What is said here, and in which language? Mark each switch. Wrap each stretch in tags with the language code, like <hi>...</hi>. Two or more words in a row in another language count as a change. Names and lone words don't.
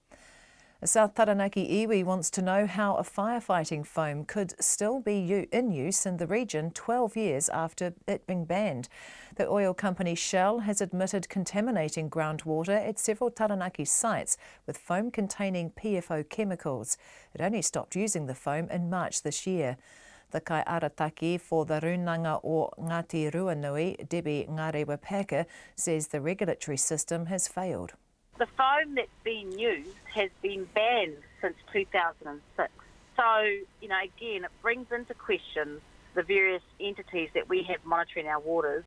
<en>South Taranaki iwi wants to know how a firefighting foam could still be in use in the region 12 years after it being banned. The oil company Shell has admitted contaminating groundwater at several Taranaki sites with foam containing PFOS chemicals. It only stopped using the foam in March this year. The</en> <mi>kai arataki</mi> <en>for the Runanga o Ngati Ruanui, Debbie Ngarewa-Packer, says the regulatory system has failed. The foam that's been used has been banned since 2006. So, again, it brings into question the various entities that we have monitoring our waters.</en>